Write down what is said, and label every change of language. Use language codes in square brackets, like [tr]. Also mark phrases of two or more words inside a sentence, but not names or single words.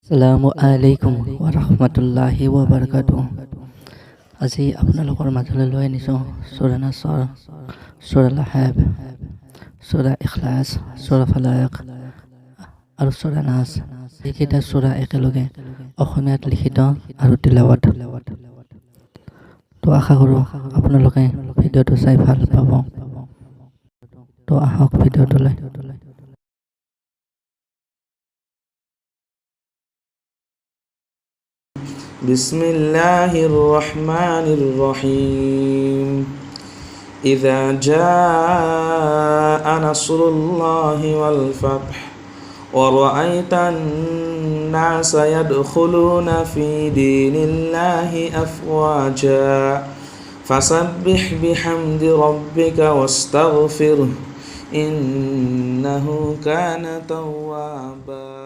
[ar] السلام عليكم ورحمة الله وبركاته. [as] আজি আপোনালোকৰ মাজলৈ লৈ আনিছোঁ সূৰা নাছৰ, সূৰা লাহাব, সূৰা ইখলাছ, সূৰা ফালাক আৰু সূৰা নাছ। এইকেইটা সূৰা একেলগে অসমীয়াত লিখিত আৰু তিলাৱত। তো আশা কৰোঁ আপোনালোকে ভিডিঅ'টো চাই ভাল পাব। তো আহক ভিডিঅ'টোলৈ। [ar] بسم الله الرحمن الرحيم. إذا جاء نصر الله والفتح ورأيت الناس يدخلون في دين الله أفواجا فسبح بحمد ربك واستغفره إنه كان توابا.